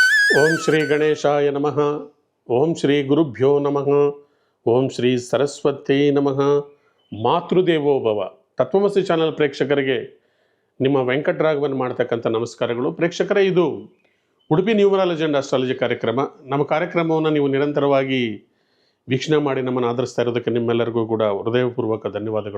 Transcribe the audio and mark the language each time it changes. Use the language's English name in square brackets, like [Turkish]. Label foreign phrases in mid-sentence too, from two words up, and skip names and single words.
[Sanskrit] ಓಂ ಶ್ರೀ ಗಣೇಶಾಯ ನಮಃ. ಓಂ ಶ್ರೀ ಗುರುಭ್ಯೋ ನಮಃ. ಓಂ ಶ್ರೀ ಸರಸ್ವತಿ ನಮಃ. ಮಾತೃದೇವೋಭವ. [Kannada] ತತ್ವಮಸಿ ಚಾನಲ್ ಪ್ರೇಕ್ಷಕರಿಗೆ ನಿಮ್ಮ ವೆಂಕಟರಾಘವನ್ ಮಾಡ್ತಕ್ಕಂಥ ನಮಸ್ಕಾರಗಳು. ಪ್ರೇಕ್ಷಕರೇ, ಇದು ಉಡುಪಿ [English] numerology and astrology [Kannada] ಕಾರ್ಯಕ್ರಮ. ನಮ್ಮ ಕಾರ್ಯಕ್ರಮವನ್ನು ನೀವು ನಿರಂತರವಾಗಿ ವೀಕ್ಷಣೆ ಮಾಡಿ ನಮ್ಮನ್ನು ಆಧರಿಸ್ತಾ ಇರೋದಕ್ಕೆ ನಿಮ್ಮೆಲ್ಲರಿಗೂ ಕೂಡ ಹೃದಯಪೂರ್ವಕ ಧನ್ಯವಾದಗಳು.